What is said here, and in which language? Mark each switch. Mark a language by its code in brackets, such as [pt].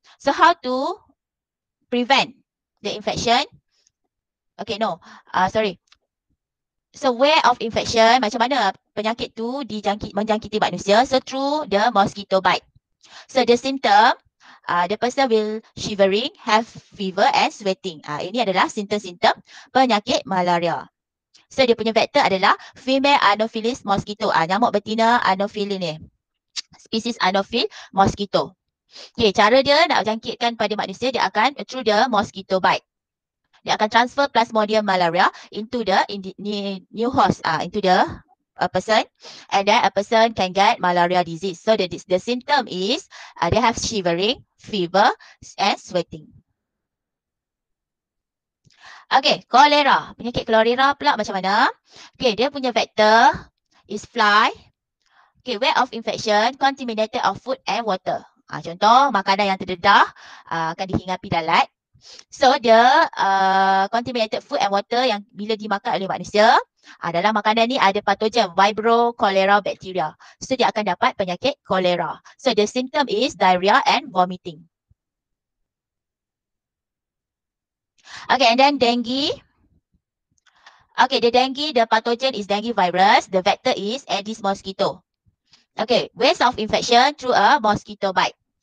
[en] So how to prevent the infection? Okay, no. Sorry. So way of infection, [ms] macam mana penyakit tu menjangkiti manusia? [en] So through the mosquito bite. So the symptom, the person will shivering, have fever and sweating. [ms] Ini adalah simptom-simptom penyakit malaria. So dia punya vector adalah [en] female Anopheles mosquito. [ms] Nyamuk betina Anopheles ni. Spesies Anopheles mosquito. Okay, cara dia nak jangkitkan pada manusia, dia akan [en] through the mosquito bite. [ms] Dia akan [en] transfer Plasmodium malaria into the new host, into the person, and then a person can get malaria disease. So the symptom is they have shivering, fever, and sweating. [ms] Okay, cholera. Penyakit cholera pula macam mana? Okay, dia punya [en] vector is fly. Okay, way of infection, contaminated of food and water. [ms] Contoh, makanan yang terdedah akan dihingapi lalat. [en] So the contaminated food and water [ms] yang bila dimakan oleh manusia, dalam makanan ni ada patogen Vibrio cholera bacteria. So dia akan dapat penyakit kolera. [en] So the symptom is diarrhea and vomiting. Okay, and then dengue. Okay, the dengue, the pathogen is dengue virus. The vector is Aedes mosquito. Okay, ways of infection through a mosquito bite.